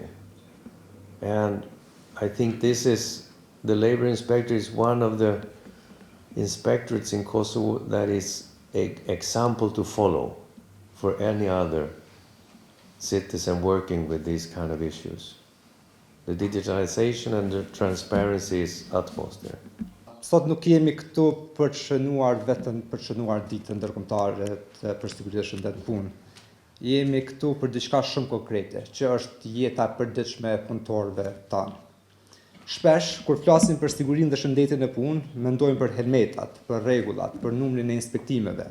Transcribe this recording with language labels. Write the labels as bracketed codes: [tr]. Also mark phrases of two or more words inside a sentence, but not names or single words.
[en] And I think the labor inspector is one of the inspectorates in Kosovo that is an example to follow for any other citizen working with these kind of issues. The digitalization and the transparency is utmost there. [sq] Sot nuk jemi këtu për të shënuar vetëm për të shënuar ditën ndërkombëtare për sigurinë e shëndetit në punë. Jemi këtu për diçka shumë konkrete, që është jeta e përditshme e punëtorëve tanë. Shpesh, kur flasim për sigurinë dhe shëndetin e punë, mendojmë për helmetat, për rregullat, për numrin e inspektimeve.